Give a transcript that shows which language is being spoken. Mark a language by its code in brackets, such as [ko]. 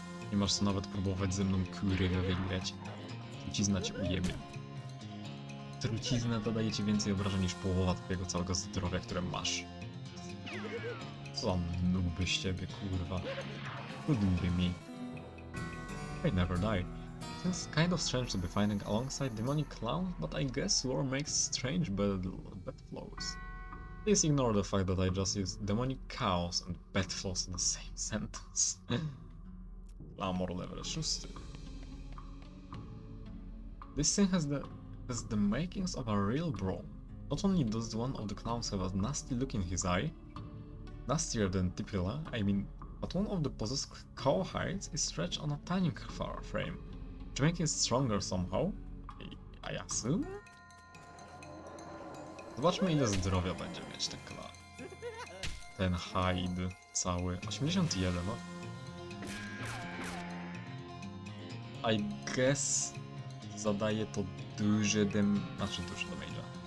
[pl] Nie masz co nawet próbować ze mną kurewę wygrać. Trucizna cię ujebie. Trucizna dodaje ci więcej obrażeń niż połowa twojego całego zdrowia, które masz. Co za nubby z ciebie, kurwa. [en] Couldn't be me. I never die. It's kind of strange to be fighting alongside demonic clowns, but I guess war makes strange bad flows. Please ignore the fact that I just used demonic chaos and bad flows in the same sentence. Glamour level 6. This thing has the makings of a real bro. Not only does one of the clowns have a nasty look in his eye, nastier than typical, I mean, but one of the possessed cowhides is stretched on a tiny frame, to make it stronger somehow, I assume? [pl] Zobaczmy, ile zdrowia będzie mieć ten clown. Ten hide cały. 81, no. [en] I guess [pl] zadaje to duży znaczy duży damage'a.